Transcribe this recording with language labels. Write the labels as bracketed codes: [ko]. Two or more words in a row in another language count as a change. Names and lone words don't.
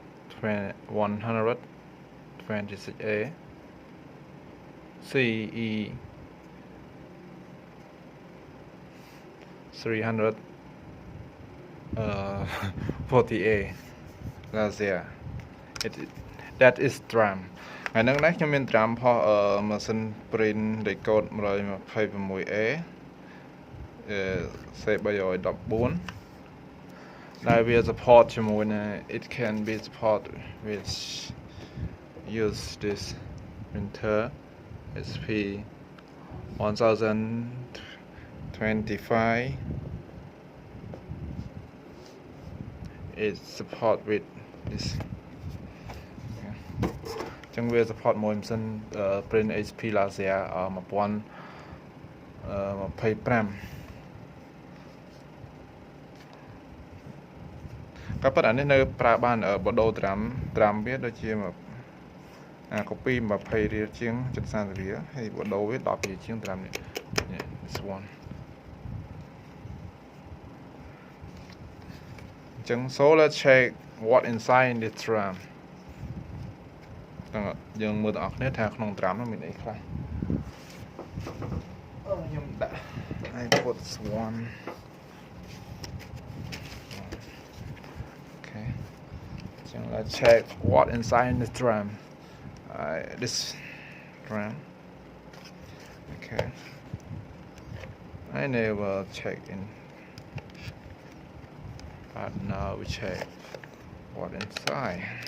[en] 126A CE314A Lazia. That is drum. [km] ហើយនឹងនេះខ្ញុំមាន drum ផុសម៉ាស៊ីន [en] print record [km] 126A C314 ដែលវា support ជាមួយនឹង [en] it can be support which use this printer CP1025. It support with this. [km] ចឹងវា support មួយម៉ាស៊ីន print HP Lazia 1025 ក៏ប៉ុន្តែអានេះនៅប្រើបានបដូរ drum វាដូចជាcopy 20 រៀលជាង 30 រៀលហើយបដូរវា 10 រៀលជាង drum នេះ [en] this one [km] ចឹង [en] so let's check what inside in this drum [km] យើងមើលទាំងអស់គ្នាថាក្នុង drum នោះមានអីខ្លះខ្ញុំដាក់ [en] I put this one. Okay, so let's check what inside in this drum. This drum. Okay, I never check in, but now we check what inside.